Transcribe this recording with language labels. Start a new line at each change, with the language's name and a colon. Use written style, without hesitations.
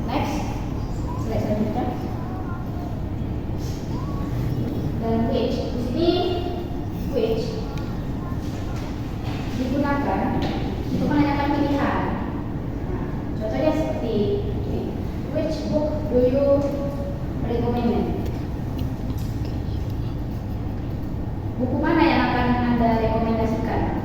English: Next, slide selanjutnya.
Indonesian: Dan which, di sini which digunakan untuk menanyakan pilihan. Nah, contohnya seperti ini.
English: Which book do you recommend?
Indonesian: Buku mana yang akan Anda rekomendasikan?